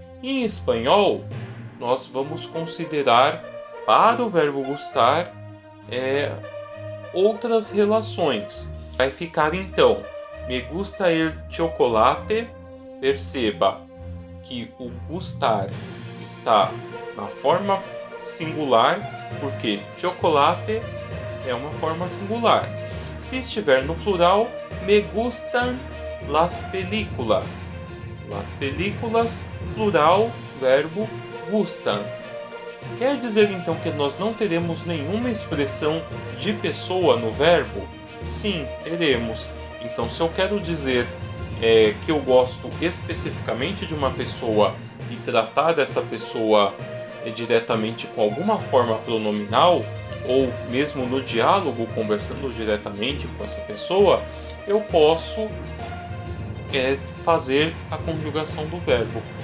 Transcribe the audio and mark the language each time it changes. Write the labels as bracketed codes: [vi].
[pt] Em espanhol, nós vamos considerar para o verbo gostar outras relações. Vai ficar então, [es] me gusta el chocolate. [pt] Perceba que o gustar está na forma singular, porque chocolate é uma forma singular. Se estiver no plural, [es] me gustan las películas. [pt] Las películas, plural, verbo gustan. Quer dizer então que nós não teremos nenhuma expressão de pessoa no verbo? Sim, teremos. Então, se eu quero dizer que eu gosto especificamente de uma pessoa e tratar dessa pessoa diretamente com alguma forma pronominal, ou mesmo no diálogo conversando diretamente com essa pessoa, eu posso fazer a conjugação do verbo.